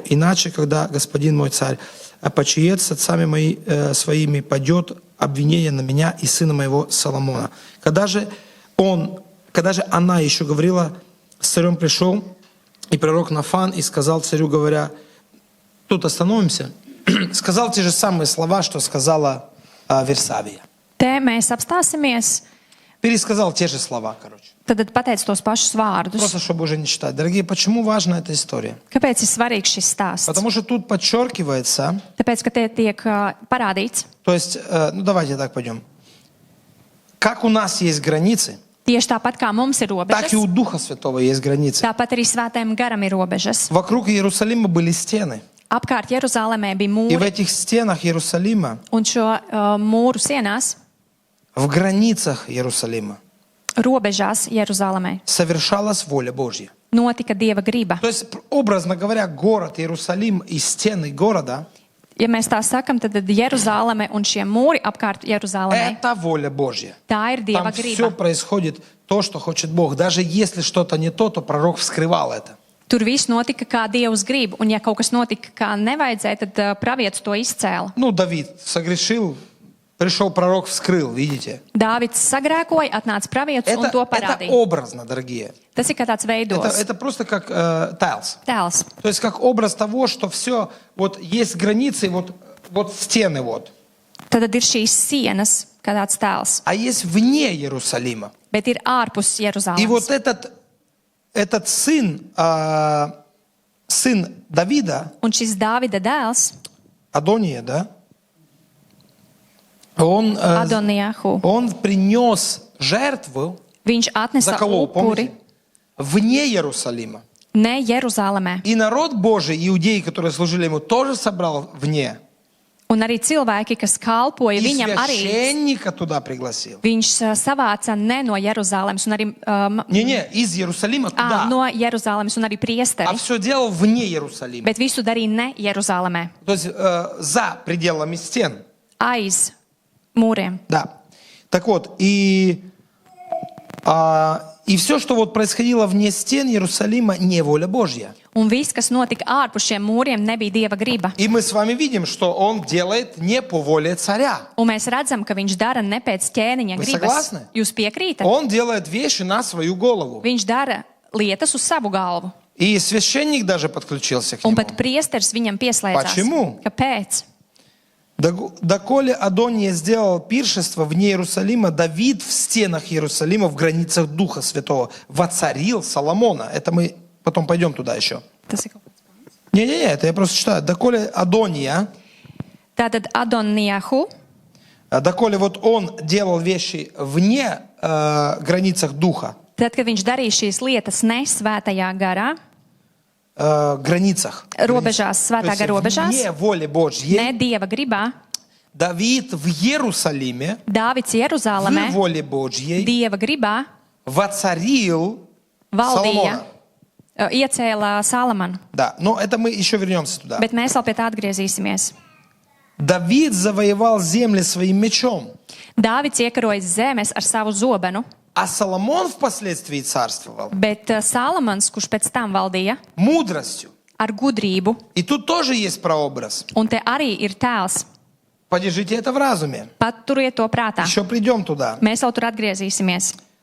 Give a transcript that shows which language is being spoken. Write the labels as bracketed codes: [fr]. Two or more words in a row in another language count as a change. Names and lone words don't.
[ru] Иначе, когда господин мой царь почиет с отцами своими, падет обвинение на меня и сына моего Соломона». Когда же она еще говорила, с царем пришел и пророк Нафан и сказал царю, говоря: тут остановимся, сказал те же самые слова, что сказала Версавия. [lv] Te mēs apstāsimies, [ru] Пересказал те же слова, короче. [lv] tad pateic tos pašus vārdus. [ru] Просто, чтобы уже не читать. Дорогие, почему важна эта история? [lv] Kāpēc ir svarīgs šis stāsts? [ru] Потому что тут подчеркивается, [lv] Tāpēc, ka te tiek parādīts, [ru] то есть, давайте так пойдем. Как у нас есть границы, [lv] tieši tāpat kā mums ir [ru] так и [lv] robežas, [ru] у Духа Святого есть границы. [lv] tāpat arī svētajam garam ir robežas. [ru] Вокруг Иерусалима были стены. [lv] Apkārt Jeruzalemē bija [ru] И в [lv] mūri, [ru] этих стенах Иерусалима, [lv] un šo mūru sienās, [ru] в границах Иерусалима, [lv] robežās Jeruzalemē, [ru] совершалась воля Божья. [lv] notika Dieva griba. [ru] То есть, образно говоря, город Иерусалим и стены города [lv] Ja mēs tā sakam, tad Jeruzaleme un šie mūri apkārt Jeruzalemē, [ru] это воля Божья. [lv] tā ir Dieva [ru] Там все [lv] griba. [ru] происходит то, что хочет Бог. Даже если что-то не то, то пророк вскрывал это. [lv] Tur viss notika, kā Dievs grib, un ja kaut kas notika, kā nevajadzēja, tad pravietis to izcēla. [ru] Ну, Давид согрешил, пришел пророк, вскрыл, видите? [lv] Dāvids sagrēkoja, atnāca pravietis un to [ru] Это [lv] parādīja. [ru] образно, дорогие. [lv] Tas ir kā tāds veidos, [ru] Это просто как тайлс. [lv] tēls. [ru] То есть как образ того, что все, вот есть границы, вот стены вот. [lv] Tad ir šīs sienas, kā tāds tēls, [ru] А есть вне Иерусалима. [lv] bet ir ārpus [ru] И вот [lv] Jeruzalemes. [ru] этот сын Давида, [lv] Un šis Dāvida dēls, [ru] Адония, да? Он [lv] Adonijahu, [ru] принес жертву, [lv] viņš atnesa [ru] заколол, [lv] upuri [ru] помните? Вне Иерусалима. [lv] ne Jeruzalemē. [ru] И народ Божий, иудеи, которые служили ему, тоже собрал вне. [lv] Un arī cilvēki, kas kalpoja [ru] И [lv] viņam, arī [ru] священника туда пригласил. [lv] viņš savāca ne no Jeruzalemes, un arī [ru] Не, из Иерусалима туда. [lv] no Jeruzalemes, un arī [ru] А [lv] priesteri, [ru] все делал вне Иерусалима. [lv] bet visu darīja ne Jeruzalemē, [ru] То есть за пределами стен. [lv] aiz mūriem. [ru] Да. Так вот, и все, что вот происходило вне стен Иерусалима, не воля Божья. [lv] Un viss, kas notika ārpus šiem mūriem, nebija Dieva griba. [ru] И мы с вами видим, что он делает не по воле царя. [lv] Un mēs redzam, ka viņš dara ne pēc ķēniņa [ru] Вы [lv] gribas. [ru] согласны? [lv] Jūs piekrītat? [ru] Он делает вещи на свою голову. [lv] Viņš dara lietas uz savu galvu. [ru] И священник даже подключился к [lv] Un [ru] нему. [lv] pat priesteris viņam pieslēdzās. [ru] Почему? [lv] Kāpēc? [ru] Доколе Адония сделал пиршество вне Иерусалима, Давид в стенах Иерусалима, в границах Духа Святого, воцарил Соломона. Это мы потом пойдем туда еще. [lv] Tas ir kaut kāds. [ru] Не-не-не, это я просто читаю. Доколе Адония, [lv] Tātad Adonijahu, [ru] доколе вот он делал вещи вне границах Духа, [lv] tad, kad viņš darīja šīs lietas ne svētajā garā, [ru] границах, [lv] robežās, [ru] то [lv] svētā [ru] есть [lv] gara robežās, [ru] вне воли Божьей, [lv] ne Dieva gribā, [ru] Давид в Иерусалиме, [lv] Dāvids [ru] в [lv] Jeruzalemē, [ru] воле Божьей, [lv] Dieva gribā [ru] воцарил [lv] valdīja, [ru] Соломона. [lv] iecēla Salamanu. [ru] Да, но это мы еще вернемся туда. [lv] Bet mēs vēl pie tā atgriezīsimies. [ru] Давид завоевал земли своим мечом, [lv] Dāvids iekaroja zemes ar savu zobenu, [ru] а Соломон впоследствии царствовал [lv] bet Salamans, kurš pēc tam valdīja [ru] мудростью. [lv] ar gudrību, [ru] И тут тоже есть прообраз. [lv] un te arī ir tēls. [ru] Подержите это в разуме. [lv] Paturiet to prātā. [ru] Еще придем туда. [lv] Mēs vēl tur atgriezīsimies.